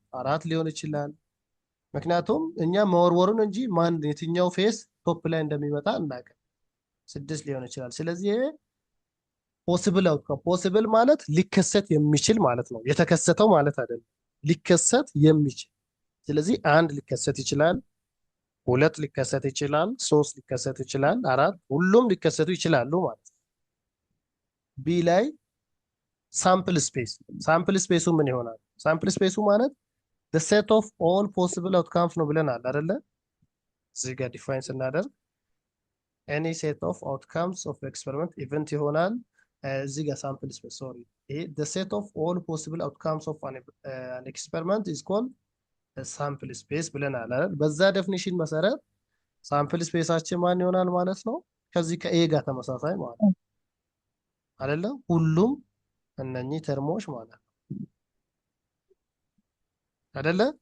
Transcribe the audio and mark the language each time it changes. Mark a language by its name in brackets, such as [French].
[Amharic] 4 ሊሆን ይችላል። ምክንያቱም እኛ መወርወሩን እንጂ ማን የትኛው ፌስ ቶፕ ላይ እንደሚመጣ አናውቅም። 6 ሊሆን ይችላል። ስለዚህ ፖሲብል አውትካም፣ ፖሲብል ማለት ሊከሰት የሚችል ማለት ነው። የተከሰተው ማለት አይደለም፣ ሊከሰት የሚችል። ስለዚህ 1 ሊከሰት ይችላል፣ 2 ሊከሰት ይችላል፣ 3 ሊከሰት ይችላል፣ 4 ሁሉም ሊከሰቱ ይችላሉ ማለት ነው። ቢ ላይ ሳምፕል ስፔስ። ሳምፕል ስፔሱ ምን ይሆናል? ሳምፕል ስፔሱ ማለት [English] the set of all possible outcomes [Amharic] ነው ብለናል አይደለ? እዚህ ጋር ዲፋይን ስናደርግ [English] any set of outcomes of experiment event [Amharic] ይሆናል። እዚህ ጋር ሳምፕል ስፔስ ይሄ [English] the set of all possible outcomes of an experiment is called [Amharic] ሳምፕል ስፔስ ብለናል አይደል? በዛ ዴፊኒሽን መሰረት ሳምፕል ስፔሳችን ማን ይሆናል ማለት ነው? ከዚህ ከኤ ጋር ተመሳሳይ ማለት ነው አይደለ? ሁሉም እነኚህ ተርሞች ማለት ነው አይደለ?